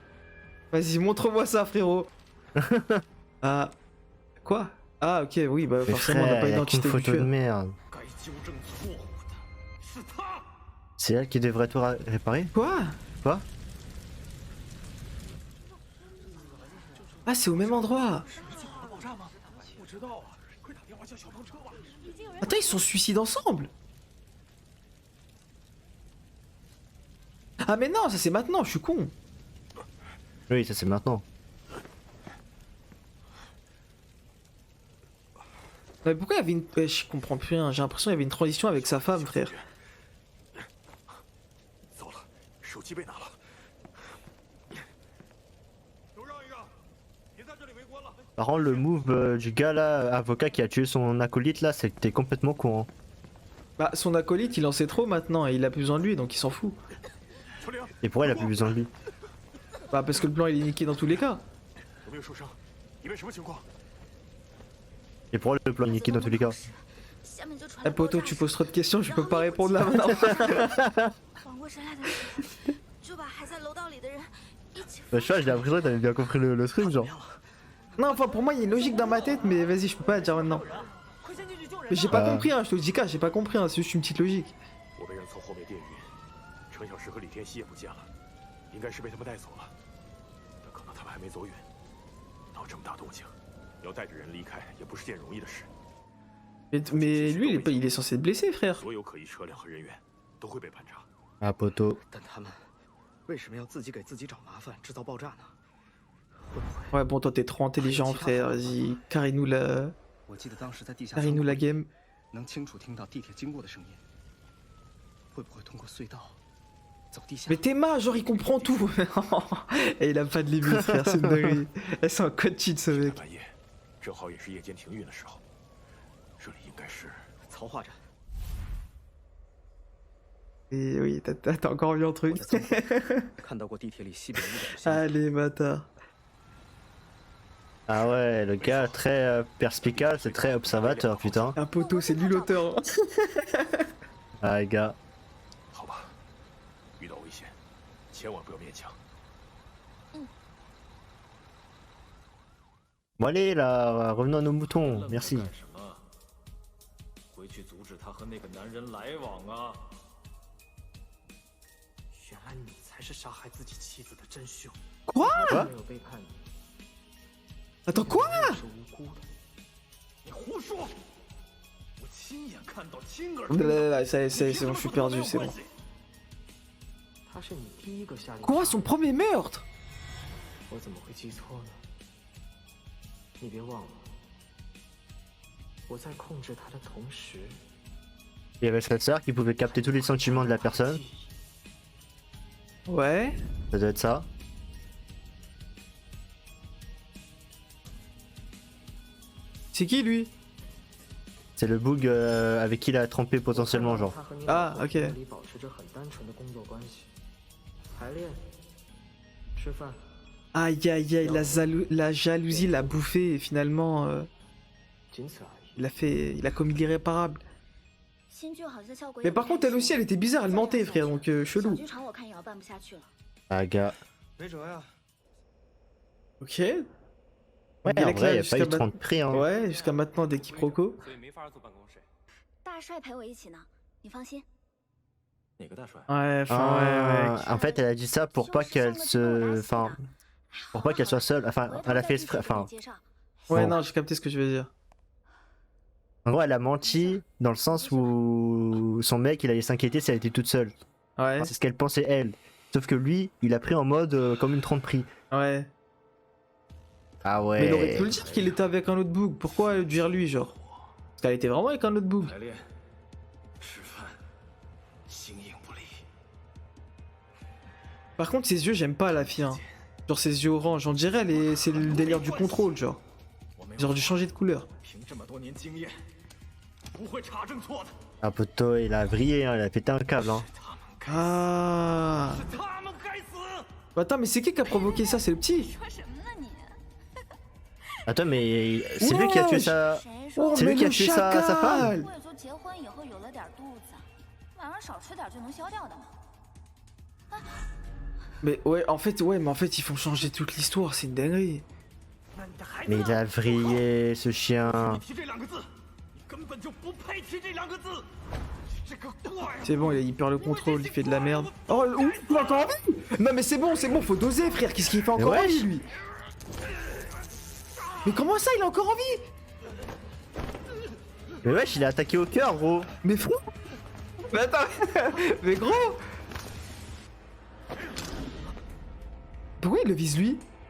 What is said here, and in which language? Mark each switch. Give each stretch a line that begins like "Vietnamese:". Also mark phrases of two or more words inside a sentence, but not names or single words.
French: Vas-y, montre-moi ça, frérot! Ah. Quoi? Ah, ok, oui, bah Mais forcément, on n'a frère, pas y a qu'une l'identité du photo de tueur. merde.
Chinese: 该纠正错误的是他。
French: C'est elle qui devrait tout réparer? Quoi? Quoi? Ah, c'est au même endroit! Attends, ils sont suicides ensemble! Ah, mais non, ça c'est maintenant, je suis con! Oui, ça c'est maintenant. Mais pourquoi il y avait une. Ouais, je comprends plus rien, j'ai l'impression qu'il y avait une transition avec sa femme, frère.
Chinese: 糟了，手机被拿了。都让一让，别在这里围观了。
French: Par contre, le move du gars là, avocat qui a tué son acolyte là, c'était complètement con. Hein. Bah, son acolyte, il en sait trop maintenant et il a plus besoin de lui donc il s'en fout.
Chinese: 秋玲，
French: Et pourquoi il a plus besoin de lui? Bah, parce que le plan il est niqué dans tous les cas.
Chinese: 有没有受伤？里面什么情况？
French: Et pourquoi le plan est niqué dans tous les cas?
Chinese: 下面就传
French: Eh
Chinese: 来爆
French: poto,
Chinese: 炸
French: tu
Chinese: 声
French: poses trop de questions, je peux pas répondre là maintenant.
Chinese: 缓过神来的时候，就把还在楼道里的人一起
French: Bah, je sais pas, j'ai l'impression que t'avais bien compris le truc, genre. Non, enfin pour moi il y a une logique dans ma tête, mais vas-y, je peux pas la dire maintenant. Mais j'ai pas compris, hein, je te le dis qu'à, j'ai pas compris, hein, c'est juste une petite logique.
Chinese: 我被人从后面电晕，陈小石和李天熙也不见了，应该是被他们带走了。但可能他们还没走远。闹这么大动静，要带着人离开也不是件容易的事。
French: Mais lui, il est censé être blessé, frère.
Chinese: 所有可疑车辆和人员都会被盘查。
French: Ah, poto.
Chinese: 但他们为什么要自己给自己找麻烦，制造爆炸呢？会不会？
French: Ouais, bon, toi, t'es trop intelligent, frère. Vas-y, carry-nous
Chinese: 我记得当时在地下
French: carry-nous la game.
Chinese: 能清楚听到地铁经过的声音。会不会通过隧道走地下？
French: Mais Théma, genre, il comprend tout. Et il a pas de limite, frère, c'est une dinguerie. Eh, c'est un code cheat, ce
Chinese: 在
French: mec.
Chinese: 半夜，正好也是夜间停运的时候，这里应该是曹化站。
French: Et oui, t'as encore vu un
Chinese: 我
French: truc.
Chinese: 在总部看到过地铁里西北五点的信号。
French: Allez, bâtard. Ah ouais, le gars très perspicace, c'est très observateur, putain. Un poteau, c'est lui l'auteur. Ah, les gars.
Chinese: 好吧，遇到危险，千万不要勉强。
French: Bon allez là, revenons à nos moutons,
Chinese: 愣着
French: merci.
Chinese: 干什么？回去阻止他和那个男人来往啊！原来你才是杀害自己妻子的真凶。
French: Quoi
Chinese: 他没有背叛你，
French: Attends, quoi
Chinese: 你是无辜的。你胡说！我亲眼看到，亲耳
French: Là, ça y est, c'est bon, je suis perdu, c'est bon.
Chinese: 他是你第一个下令。
French: Quoi, son premier meurtre
Chinese: 我怎么会记错呢？你别忘了，我在控制他的同时，
French: Il y avait cette sœur qui pouvait capter tous les sentiments de la personne, Ouais. ça doit être ça. C'est qui, lui C'est le bug avec qui il a trompé potentiellement, genre.
Chinese: 他和你
French: Ah,
Chinese: 老婆
French: ok
Chinese: 里保持着很单纯的工作关系，排练、吃饭。
French: Aïe, aïe, aïe, la jalousie l'a bouffé et finalement,
Chinese: 仅此而已。
French: il a commis l'irréparable.
Chinese: 新剧好像效果
French: Mais par contre, elle aussi, elle était bizarre, elle mentait, frère, donc
Chinese: 小
French: chelou.
Chinese: 剧场我看也要办不下去了。
French: Ah, gars.
Chinese: 没辙呀。
French: Ok. Ouais, Il en a vrai, il n'y a jusqu'à pas eu de ma- 30 prix, hein. Ouais, jusqu'à maintenant des quiproquos.
Chinese: 所以没法坐办公室。大帅陪我一起呢，你放心。哪个大帅？
French: Ouais, enfin, Ah, ouais, en fait, elle a dit ça pour pas qu'elle se. Enfin, pour pas qu'elle soit seule. Enfin, elle a fait exprès. Enfin, ouais. Ouais, Bon. non, j'ai capté ce que tu veux dire. en gros, elle a menti dans le sens où son mec, il allait s'inquiéter si elle était toute seule. Ouais, C'est ce qu'elle pensait, elle. Sauf que lui, il a pris en mode comme une trompe prix. ouais. Ah ouais. Mais il aurait pu le dire qu'il était avec un autre boug. Pourquoi dire lui, genre Parce qu'elle était vraiment avec un autre boug.
Chinese: 排练、吃饭，形影不离。
French: Par contre, ses yeux, j'aime pas la fille. Hein. Genre ses yeux orange, on dirait c'est le délire du contrôle, genre.
Chinese: 我没
French: Ils auraient dû changer de couleur.
Chinese: 凭这么多年经验，不会查证错的。
French: Un poteau, il a brillé, hein, il a pété un câble. Hein.
Chinese: 他们
French: Ah
Chinese: 该死，他们该死！
French: Bah, attends, mais c'est qui a provoqué ça? C'est le petit
Chinese: 说什么呢你？
French: Attends, mais c'est lui qui a tué Wesh. sa.
Chinese: 谁
French: Oh,
Chinese: 说
French: C'est lui mais qui a le tué sa femme. chacal
Chinese: 贵族结婚以后有了点肚子，晚上少吃点就能消掉的嘛。
French: Mais ouais, en fait, ils font changer toute l'histoire, c'est une dinguerie. Mais il a vrillé, ce chien.
Chinese: 提这两个字，你根本就不配提这两个字。这个怪物！
French: C'est bon, il perd le contrôle, il fait de la merde. Oh, il est encore en vie. Non, mais c'est bon, faut doser, frère. Qu'est-ce qu'il fait encore en wesh. vie, lui? Mais comment ça, il est encore en vie? Mais wesh, il a attaqué au cœur, gros. Mais frère. Mais attends, mais gros. Pourquoi il le vise lui?